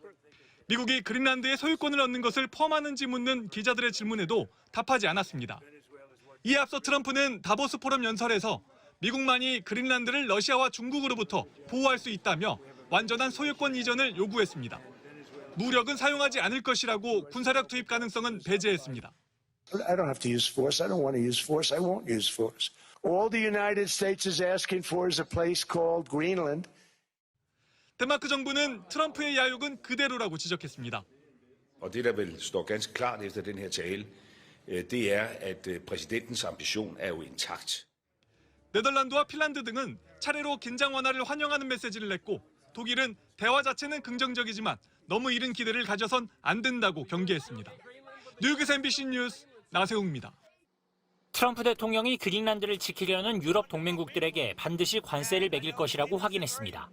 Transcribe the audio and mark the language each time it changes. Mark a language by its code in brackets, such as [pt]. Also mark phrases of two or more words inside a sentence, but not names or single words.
[ko] 미국이 그린란드의 소유권을 얻는 것을 포함하는지 묻는 기자들의 질문에도 답하지 않았습니다. 이에 앞서 트럼프는 다보스 포럼 연설에서 미국만이 그린란드를 러시아와 중국으로부터 보호할 수 있다며 완전한 소유권 이전을 요구했습니다. 무력은 사용하지 않을 것이라고 군사력 투입 가능성은 배제했습니다. [en] I don't have to use force. I don't want to use force. I won't use force. All the United States is asking for is a place called Greenland. [ko] 덴마크 정부는 트럼프의 야욕은 그대로라고 지적했습니다. [da] Og det der vel står ganske klart efter den her tale, det er at præsidentens ambition er jo intakt. [ko] 네덜란드와 핀란드 등은 차례로 긴장 완화를 환영하는 메시지를 냈고 독일은 대화 자체는 긍정적이지만 너무 이른 기대를 가져선 안 된다고 경계했습니다. 뉴욕에서 MBC 뉴스 나세웅입니다. 트럼프 대통령이 그린란드를 지키려는 유럽 동맹국들에게 반드시 관세를 매길 것이라고 확인했습니다.